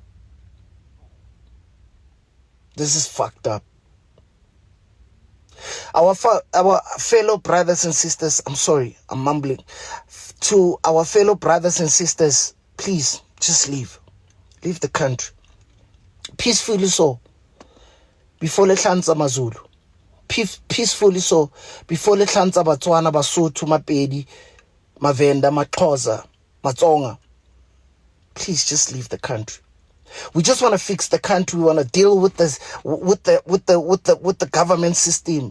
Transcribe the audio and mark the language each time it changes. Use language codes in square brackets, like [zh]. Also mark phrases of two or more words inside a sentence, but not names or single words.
[en] This is fucked up. Our fellow brothers and sisters, I'm sorry, I'm mumbling. To our fellow brothers and sisters, please, just leave. Leave the country. Peacefully so. [zu] Before le hlanza Mazulu. [en] Peacefully so. [zu] Before le hlanza Batswana, Basotho, Mapedi, Mavenda, Maxhosa, Matsonga. [en] Please just leave the country. We just want to fix the country. We want to deal with this, with the government system.